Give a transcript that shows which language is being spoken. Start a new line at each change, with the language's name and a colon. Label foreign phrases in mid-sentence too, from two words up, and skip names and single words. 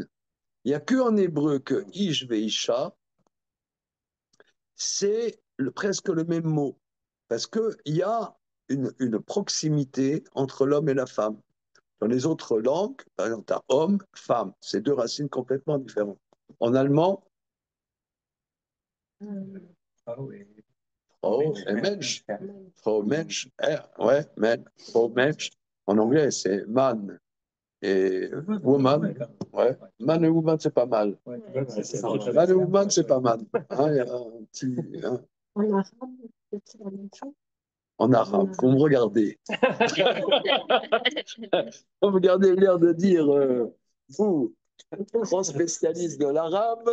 French: Il n'y a qu'en hébreu que
Hebrew: Ish Veisha,
French: c'est presque le même mot, parce qu'il y a une proximité entre l'homme et la femme. Dans les autres langues, par exemple, tu as homme, femme, c'est deux racines complètement différentes. En allemand, Frau et
German: Frau et Mensch, Frau Mensch, ouais, Frau Mensch.
French: En anglais, c'est man et woman. Ouais. Man et woman, c'est pas mal. ouais, c'est Man et woman, c'est pas mal. Hein, il y a un petit. Hein. en arabe, c'est la même chose. En arabe, vous me regardez. Vous me gardez l'air de dire, vous, grand spécialiste de l'arabe.